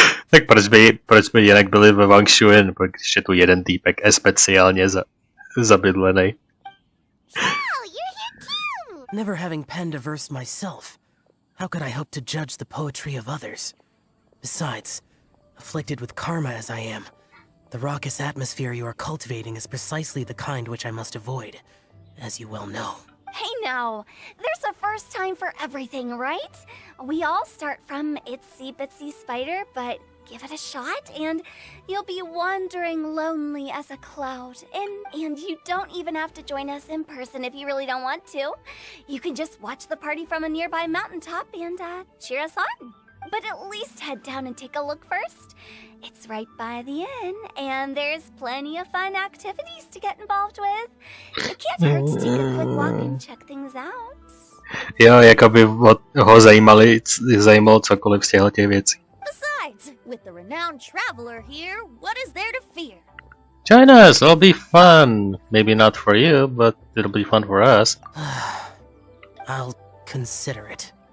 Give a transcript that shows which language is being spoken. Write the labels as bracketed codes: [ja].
[cs] Tak proč by jinak byli ve Wangshuin, když je tu jeden týpek speciálně zabydlený. [en] Oh, you're here too! Never having penned a verse myself, how could I hope to judge the poetry of others? Besides, afflicted with karma as I am, the raucous atmosphere you are cultivating is precisely the kind which I must avoid, as you well know. Hey now, there's a first time for everything, right? We all start from itsy bitsy spider, but give it a shot and you'll be wandering lonely as a cloud. And you don't even have to join us in person if you really don't want to. You can just watch the party from a nearby mountaintop and cheer us on. But at least head down and take a look first. It's right by the inn, and there's plenty of fun activities to get involved with. It can't hurt to take a quick walk and check things out. [cs] Jo, jako by ho zajímalo cokoliv z těch věcí. [en] Besides, with the renowned traveler here, what is there to fear? Join us, it'll be fun. Maybe not for you, but it'll be fun for us. I'll consider it.